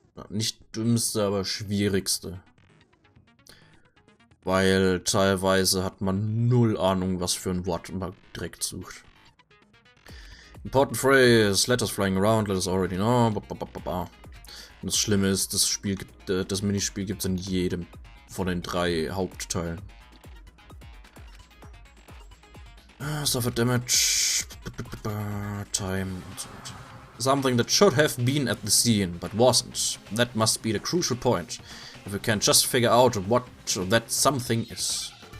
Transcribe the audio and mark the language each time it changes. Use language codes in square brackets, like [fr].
[de] Nicht dümmste, aber schwierigste. Weil teilweise hat man null Ahnung, was für ein Wort man direkt sucht. [en] Important phrase, letters flying around, let us already know. [de] Und das Schlimme ist, das Minispiel gibt es in jedem von den 3 Hauptteilen. [en] Suffer damage, time [de] und so weiter. [en] Something that should have been at the scene, but wasn't. That must be the crucial point. If we can just figure out what that something is.